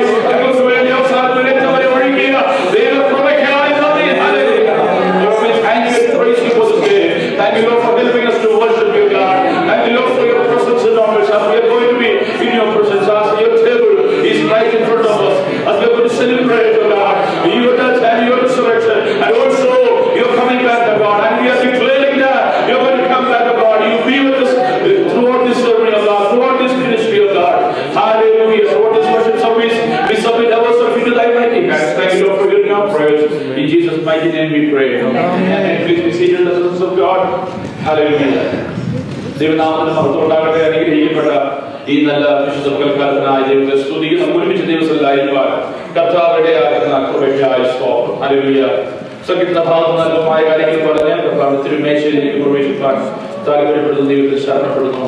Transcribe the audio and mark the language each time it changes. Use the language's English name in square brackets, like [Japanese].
[Malayalam] ഞങ്ങൾക്ക് വേണ്ടി അവസാനം രക്തവരെ ഒഴുകിയ ദൈവകൃപയ്ക്കായി നന്ദി. [English] Hallelujah. Lord, we thank you and praise you for this day. Thank you, Lord, for helping us to worship you, God. Thank you, Lord, for your presence in our midst. As we are going to be in your presence, as your table is right in front of us, as we are going to celebrate, oh God, your death and your resurrection, and also you're coming back, oh God, and we are declaring that you're going to come back, oh God. You be with us throughout this ceremony, oh God, throughout this ministry, oh God. Hallelujah. Throughout this worship service, we submit ourselves into thy mighty hands. Thank you, Lord, for hearing our prayers. In Jesus' mighty name we pray. Amen. Please be seated in the presence of God. [Malayalam] Hallelujah. ദൈവനാമത്തിന് മഹത്വം ഉണ്ടാകട്ടെ. അനുഗ്രഹിക്കപ്പെട്ട ഈ നല്ല വിശുദ്ധ പകൽക്കാലത്തിനായി ദൈവത്തെ സ്തുതിക്കുന്നു. ഒരുമിച്ച് ദിവസത്തിലായിരിക്കാൻ കർത്താവിടെ ആകുന്ന കൃപയ്ക്കായി സ്തോത്രം. ഹല്ലേലൂയ. സംഗീതഭാഗമായ കാര്യങ്ങൾ പറഞ്ഞ് കർത്താവിന്റെ തിരുമേശയിലേക്ക് പ്രവേശിക്കാൻ താല്പര്യപ്പെടുന്ന ദൈവത്തിൽ ശരണപ്പെടുന്നു.